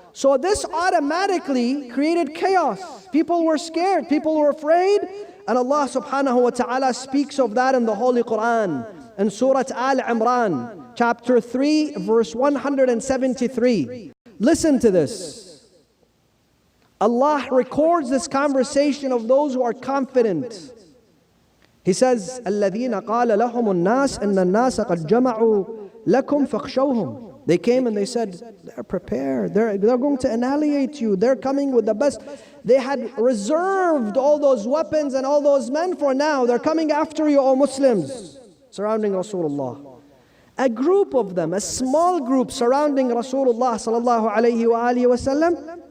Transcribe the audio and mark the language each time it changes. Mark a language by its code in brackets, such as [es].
[en] So this automatically created chaos. People were scared, people were afraid, and Allah subhanahu wa ta'ala speaks of that in the Holy Quran, in Surah Al-Imran, chapter 3, verse 173. Listen to this. Allah records this conversation of those who are confident. [ar] He says, الَّذِينَ قَالَ لَهُمُ النَّاسِ إِنَّ النَّاسَ قَدْ جَمَعُوا لَكُمْ فَاخْشَوْهُمْ. [en] They came and they said, they're prepared. They're going to annihilate you. They're coming with the best. They had reserved all those weapons and all those men for now. They're coming after you, O Muslims, surrounding Rasulullah. A group of them, a small group surrounding Rasulullah sallallahu alayhi wa alihi wa sallam.